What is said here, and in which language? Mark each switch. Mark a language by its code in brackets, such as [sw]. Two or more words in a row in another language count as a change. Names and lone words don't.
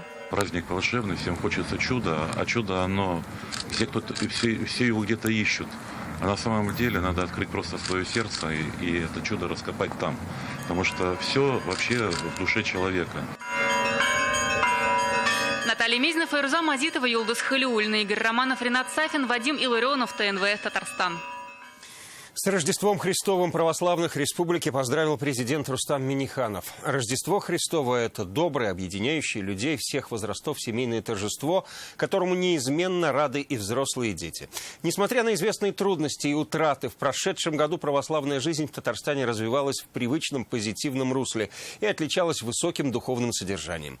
[ru] Праздник волшебный, всем хочется чуда, а чудо оно, все его где-то ищут. А на самом деле надо открыть просто свое сердце и это чудо раскопать там. Потому что все вообще в душе человека. Наталья Мезина, Файруза Мазитова, Юлдус Халиуллина, Игорь Романов, Ренат Сафин, Вадим Илларионов, ТНВ, Татарстан. С Рождеством Христовым православных республики поздравил президент Рустам Минниханов. Рождество Христово – это доброе, объединяющее людей всех возрастов семейное торжество, которому неизменно рады и взрослые, и дети. Несмотря на известные трудности и утраты, в прошедшем году православная жизнь в Татарстане развивалась в привычном позитивном русле и отличалась высоким духовным содержанием.